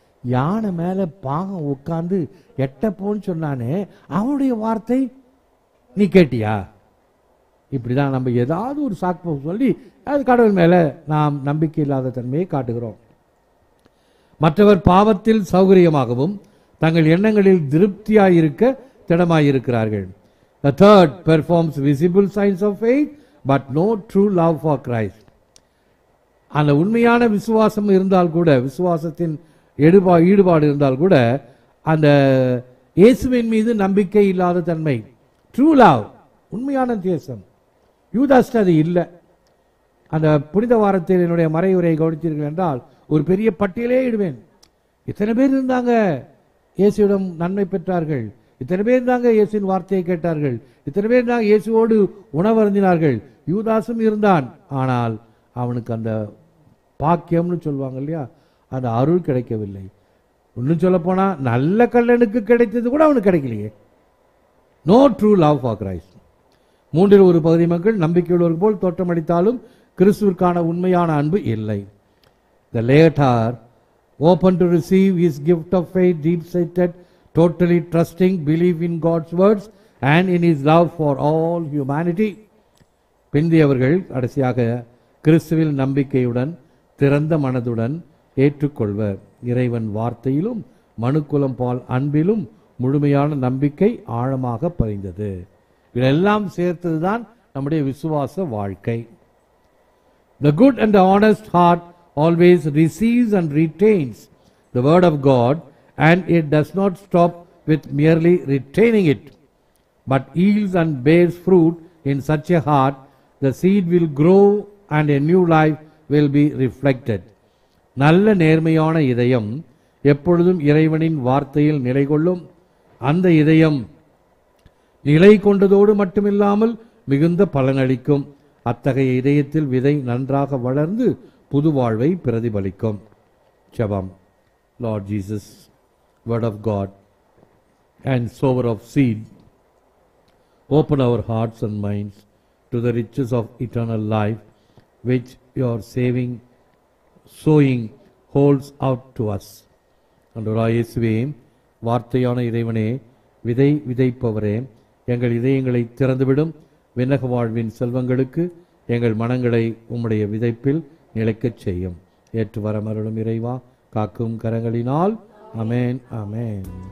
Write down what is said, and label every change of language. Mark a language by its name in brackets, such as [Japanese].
[Tamil] யானை மேலே பாகம் உட்காந்து எட்டப்போன்னு சொன்னானே, அவனுடைய வார்த்தை நீ கேட்டியா? இப்படிதான் நம்ம ஏதாவது ஒரு சாக்கு சொல்லி அது கடவுள் மேலே நாம் நம்பிக்கை இல்லாத தன்மையை காட்டுகிறோம். மற்றவர் பாவத்தில் சௌகரியமாகவும் தங்கள் எண்ணங்களில் திருப்தியாயிருக்க திடமாயிருக்கிறார்கள். [English] The third performs visible signs of faith but no true love for Christ. [Tamil] அந்த உண்மையான விசுவாசம் இருந்தால் கூட, விசுவாசத்தின் ஈடுபாடு இருந்தால் கூட, அந்த இயேசுவின் மீது நம்பிக்கை இல்லாத தன்மை, [English] true love, [Tamil] உண்மையான தேசம், யூதாஸ்ட் அது இல்லை. அந்த புனித வாரத்தில் என்னுடைய மறையுரையை கவனித்தீர்கள் என்றால் ஒரு பெரிய பட்டியலே இடுவேன். இத்தனை பேர் இருந்தாங்க இயேசுவிடம் நன்மை பெற்றார்கள், இத்தனை பேர் இருந்தாங்க இயேசுவின் வார்த்தையை கேட்டார்கள், இத்தனை பேர் இருந்தாங்க இயேசுவோடு உணவு அருந்தினார்கள். யூதாசும் இருந்தான், ஆனால் அவனுக்கு அந்த பாக்கியம்னு சொல்லுவாங்க இல்லையா, அந்த அருள் கிடைக்கவில்லை. இன்னும் சொல்ல போனா நல்ல கல்லனுக்கு கிடைத்தது கூட அவனுக்கு கிடைக்கலையே. [English] No true love for Christ. [Tamil] மூன்றில் ஒரு பகுதி மக்கள் நம்பிக்கையுள்ளவர் போல் தோற்றமளித்தாலும் கிறிஸ்துவிற்கான உண்மையான அன்பு இல்லை. [English] The latter, open to receive his gift of faith, deep-seated, totally trusting belief in God's words and in his love for all humanity. [Tamil] பிந்தியவர்கள் கடைசியாக கிறிஸ்துவில் நம்பிக்கையுடன் திறந்த மனதுடன் ஏற்றுக்கொள்வர். இறைவன் வார்த்தையிலும் மனுக்குலம் பால் அன்பிலும் முழுமையான நம்பிக்கை ஆழமாக பதிந்தது. இதெல்லாம் சேர்த்ததுதான் நம்முடைய விசுவாச வாழ்க்கை. [English] The good and the honest heart always receives and retains the word of God, and it does not stop with merely retaining it, but yields and bears fruit in such a heart. The seed will grow and a new life will be reflected. [Tamil] நல்ல நேர்மையான இதயம் எப்பொழுதும் இறைவனின் வார்த்தையில் நிலை கொள்ளும். அந்த இதயம் நிலை கொண்டதோடு மட்டுமில்லாமல் மிகுந்த பலனளிக்கும். அத்தகைய இதயத்தில் விதை நன்றாக வளர்ந்து புது வாழ்வை பிரதிபலிக்கும். ஜெபம். [English] Lord Jesus, word of God and sower of seed, open our hearts and minds to the riches of eternal life which your sowing holds out to us. [Tamil] ஆண்டவராகிய இயேசுவே, வார்த்தையான இறைவனே, விதை விதைப்பவரே, எங்கள் இதயங்களை திறந்துவிடும். விண்ணக வாழ்வின் செல்வங்களுக்கு எங்கள் மனங்களை உம்முடைய விதைப்பில் நிலைக்கச் செய்யும். ஏற்று வரமருளும் இறைவா, காக்கும் கரங்களினால். ஆமென், ஆமென்.